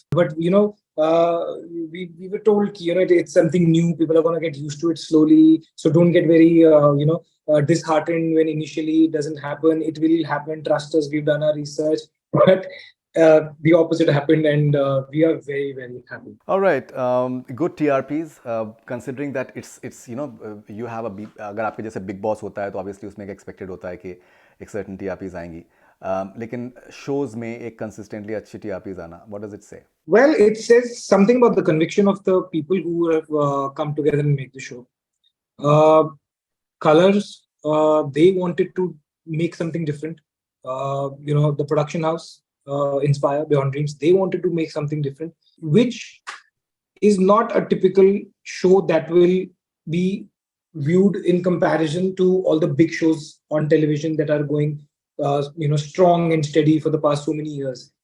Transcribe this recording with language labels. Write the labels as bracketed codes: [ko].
[en] But we were told it's something new. People are going to get used to it slowly. So don't get very disheartened when initially it doesn't happen. It will happen. Trust us. We've done our research. But the opposite happened, and we are very happy. All right, good TRPs. Considering that it's you have [hi] अगर आपके जैसे big boss होता है तो obviously उसमें एक expected होता है कि एक certain TRPs आएंगी. लेकिन shows में एक consistently अच्छी TRPs आना, [en] what does it say? Well, it says something about the conviction of the people who have come together and make the show. Colors, they wanted to make something different. The production house, Inspire Beyond Dreams, they wanted to make something different, which is not a typical show that will be viewed in comparison to all the big shows on television that are going strong and steady for the past so many years.